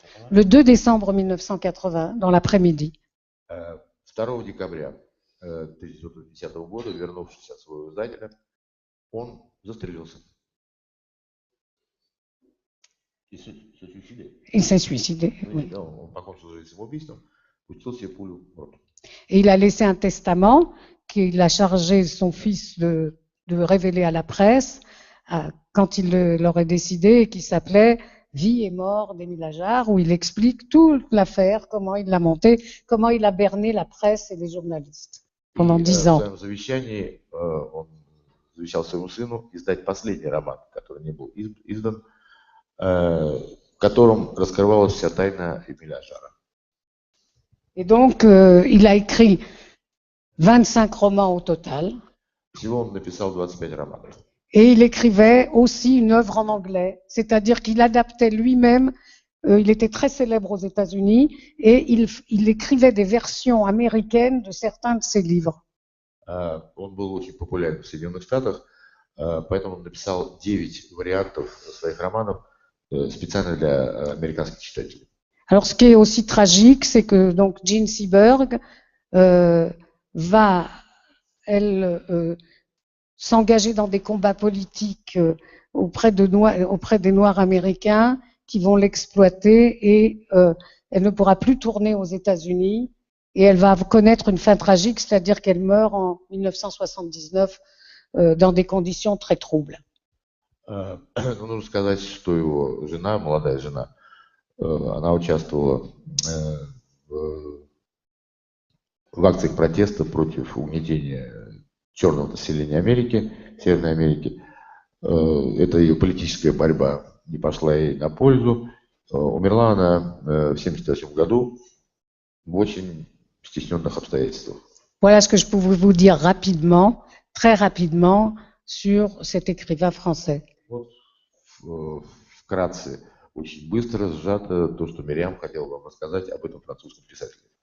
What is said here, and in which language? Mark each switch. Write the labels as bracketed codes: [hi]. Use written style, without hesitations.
[fr] Le 2 décembre 1980, dans l'après-midi. [ru] 2 декабря 1910 года, вернувшись от своего издателя, он застрелился. [fr] Il s'est suicidé. Oui. [ru] Он покончил жизнь самоубийством, пустил себе пулю в рот. [fr] Et il a laissé un testament qu'il a chargé son fils de révéler à la presse quand il l'aurait décidé et qui s'appelait Vie et mort d'Émile Ajar, où il explique toute l'affaire, comment il l'a montée, comment il a berné la presse et les journalistes pendant 10 ans. [ru] В своем завещании он завещал своему сыну издать последний роман, который не был издан, как котором раскрывалась вся тайна Эмиля Ажара. [fr] Et donc, il a écrit 25 romans au total. [ru] Всего он написал 25 романов. [fr] Et il écrivait aussi une œuvre en anglais, c'est-à-dire qu'il adaptait lui-même, il était très célèbre aux États-Unis, et il écrivait des versions américaines de certains de ses livres. [ru] Он был очень популярен в Соединенных Штатах, поэтому он написал 9 вариантов своих романов специально для американских читателей. [fr] Alors, ce qui est aussi tragique, c'est que donc Jean Seberg va, elle, s'engager dans des combats politiques auprès des Noirs américains qui vont l'exploiter et elle ne pourra plus tourner aux États-Unis et elle va connaître une fin tragique, c'est-à-dire qu'elle meurt en 1979 dans des conditions très troubles. [ru] Нужно сказать, что его жена, молодая жена, она участвовала в акциях протеста против угнетения черного населения Америки, Северной Америки. Это ее политическая борьба не пошла ей на пользу. Умерла она в 1978 году в очень стесненных обстоятельствах. [fr] Voilà ce que je pouvais vous dire rapidement, très rapidement, sur cet écrivain français. [ru] Вот вкратце, очень быстро, сжато то, что Мириам хотела вам рассказать об этом французском писателе.